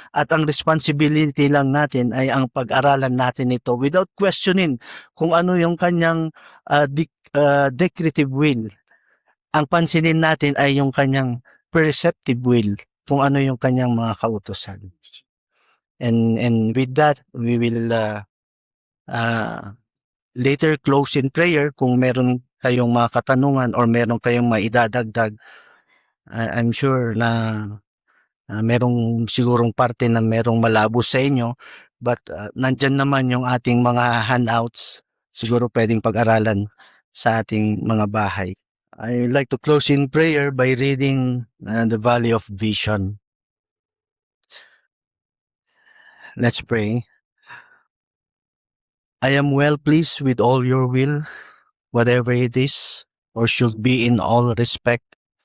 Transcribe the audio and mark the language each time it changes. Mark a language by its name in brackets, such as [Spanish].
[Filipino] At ang responsibility lang natin ay ang pag-aralan natin ito [English] without questioning [Filipino] kung ano yung kanyang decretive will. Ang pansinin natin ay yung kanyang perceptive will, kung ano yung kanyang mga kautusan. [English] And with that, we will later close in prayer. [Filipino] Kung meron kayong mga katanungan or meron kayong maidadagdag, [English] I'm sure [Filipino] na merong sigurong parte na merong malabo sa inyo, but nandyan naman yung ating mga handouts, siguro pwedeng pag-aralan sa ating mga bahay. [English] I would like to close in prayer by reading the Valley of Vision. Let's pray. I am well pleased with all your will, whatever it is, or should be in all respect.